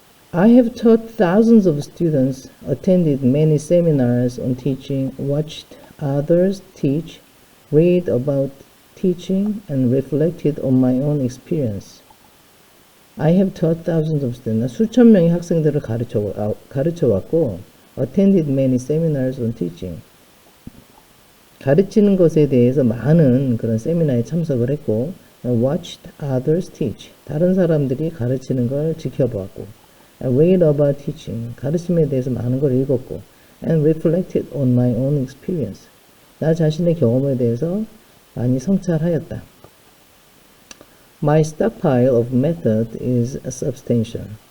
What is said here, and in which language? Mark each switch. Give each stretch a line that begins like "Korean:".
English: I have taught thousands of students, attended many seminars on teaching, watched others teach, read about teaching, and reflected on my own experience. I have taught thousands of students.
Korean: 수천 명의 학생들을 가르쳐왔고,
English: attended many seminars on teaching.
Korean: 가르치는 것에 대해서 많은 그런 세미나에 참석을 했고,
English: watched others teach.
Korean: 다른 사람들이 가르치는 걸 지켜보았고,
English: read about teaching.
Korean: 가르침에 대해서 많은 걸 읽었고,
English: and reflected on my own experience.
Korean: 나 자신의 경험에 대해서 많이 성찰하였다.
English: My stockpile of method is substantial.